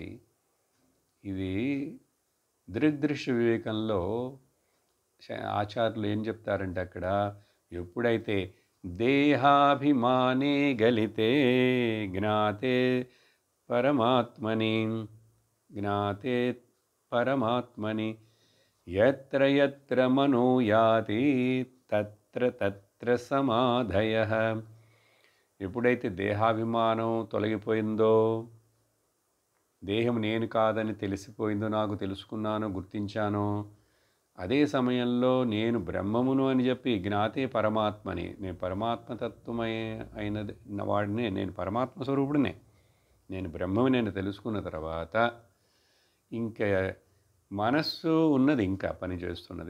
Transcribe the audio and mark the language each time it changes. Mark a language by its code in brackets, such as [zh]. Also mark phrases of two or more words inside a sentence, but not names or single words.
[te] ఇది దృగ్దృశ్య వివేకంలో ఆచార్యులు ఏం చెప్తారంటే అక్కడ ఎప్పుడైతే [sa] దేహాభిమానే గలితే జ్ఞాతే పరమాత్మని యత్ర యత్ర మనో యాతి తత్ర తత్ర సమాధయః. [te] ఎప్పుడైతే దేహాభిమానం తొలగిపోయిందో, దేహం నేను కాదని తెలిసిపోయిందో, నాకు తెలుసుకున్నానో, గుర్తించానో, అదే సమయంలో నేను బ్రహ్మమును అని చెప్పి [sa] జ్ఞాతే పరమాత్మని, [te] నేను పరమాత్మతత్వమై అయినది వాడినే, నేను పరమాత్మ స్వరూపుడినే, నేను బ్రహ్మని నేను తెలుసుకున్న తర్వాత ఇంకా మనస్సు ఉన్నది, ఇంకా పనిచేస్తున్నది.